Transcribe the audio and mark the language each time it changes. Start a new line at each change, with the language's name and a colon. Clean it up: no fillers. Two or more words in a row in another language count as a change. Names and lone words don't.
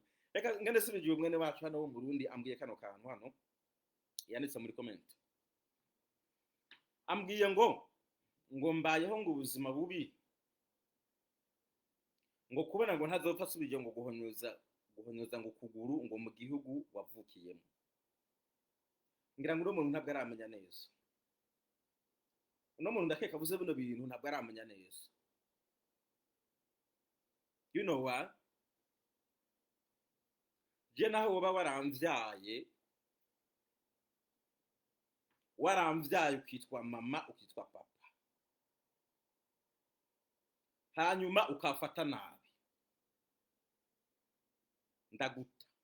Rundi: Reka ngende subigiye umwene wacu hano wo mu Burundi ambwiye kano kantu hano yanditse muri comment, ambwiye ngo mbayeho ngo ubuzima bubi, ngo kubona ngo ntazopfa subigiye ngo guhonyoza ngo kuguru ngo mu gihugu wavukiyemo. Ngira ngo umuntu ntabwo aramenya neza, uno muntu ndakeka avuze bino bintu ntabwo aramenya neza.
English: You know what?
Rundi: Je naho woba waramvyaye ukitwa mama ukitwa papa, hanyuma ukafata nabi, ndaguta.